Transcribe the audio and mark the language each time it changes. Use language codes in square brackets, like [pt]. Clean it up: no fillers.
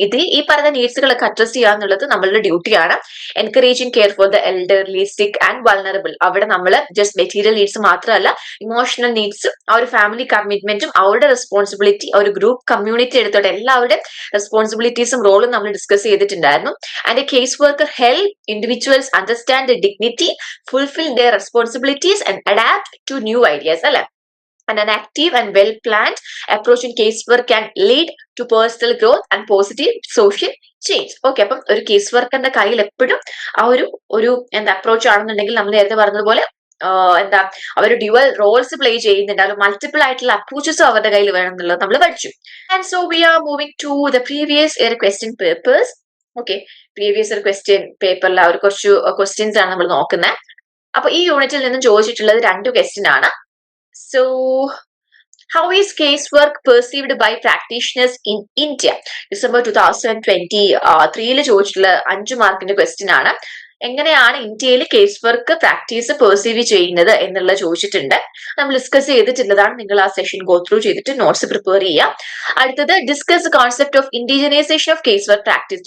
[ml] ഇതിൽ ഈ പറയുന്ന നീഡ്സുകളൊക്കെ അഡ്രസ് ചെയ്യുക എന്നുള്ളത് നമ്മളുടെ ഡ്യൂട്ടിയാണ്. [en] Encouraging care for the elderly, sick and vulnerable. [ml] അവിടെ നമ്മൾ ജസ്റ്റ് മെറ്റീരിയൽ നീഡ്സ് മാത്രമല്ല, ഇമോഷണൽ നീഡ്സും ആ ഒരു ഫാമിലി കമ്മിറ്റ്മെന്റും അവരുടെ റെസ്പോൺസിബിലിറ്റി, ആ ഒരു ഗ്രൂപ്പ് കമ്മ്യൂണിറ്റി എടുത്തോടെ എല്ലാവരുടെ റെസ്പോൺസിബിലിറ്റീസും റോളും നമ്മൾ ഡിസ്കസ് ചെയ്തിട്ടുണ്ടായിരുന്നു. [en] And a caseworker help individuals understand their dignity, fulfill their responsibilities and adapt to new ideas. അല്ലെ? And an active and well-planned approach in casework can lead to personal growth and positive social change. [ml] Okay, അപ്പം ഒരു case വർക്കറിന്റെ കയ്യിൽ എപ്പോഴും ആ ഒരു approach ആണെന്നുണ്ടെങ്കിൽ നമ്മൾ നേരത്തെ പറഞ്ഞതുപോലെ അവർ ഡ്യുവൽ റോൾസ് പ്ലേ ചെയ്യുന്നുണ്ട്, അത് മൾട്ടിപ്പിൾ ആയിട്ടുള്ള അപ്രോച്ചസും അവരുടെ കയ്യിൽ വേണം എന്നുള്ളത് നമ്മൾ പഠിച്ചു. [en] And so we are moving to the previous year question papers. [ml] Okay, previous year question പേപ്പറിൽ ആ ഒരു കുറച്ച് ക്വസ്റ്റ്യൻസ് ആണ് നമ്മൾ നോക്കുന്നത്. അപ്പൊ ഈ യൂണിറ്റിൽ നിന്നും ചോദിച്ചിട്ടുള്ളത് 2 ക്വസ്റ്റ്യൻ ആണ്. [en] So how is casework perceived by practitioners in India? [ml] December 2023 ചോദിച്ചിട്ടുള്ള 5 മാർക്കിന്റെ ക്വസ്റ്റ്യൻ ആണ്. എങ്ങനെയാണ് ഇന്ത്യയിൽ കേസ് വർക്ക് പ്രാക്ടീസ് പെർസീവ് ചെയ്യുന്നത് എന്നുള്ള ചോദിച്ചിട്ടുണ്ട്. നമ്മൾ ഡിസ്കസ് ചെയ്തിട്ടുള്ളതാണ്. നിങ്ങൾ ആ സെഷൻ ഗോ ത്രൂ ചെയ്തിട്ട് നോട്ട്സ് പ്രിപ്പയർ ചെയ്യുക. അടുത്തത് [en] Discuss concept of indigenisation of case work practice.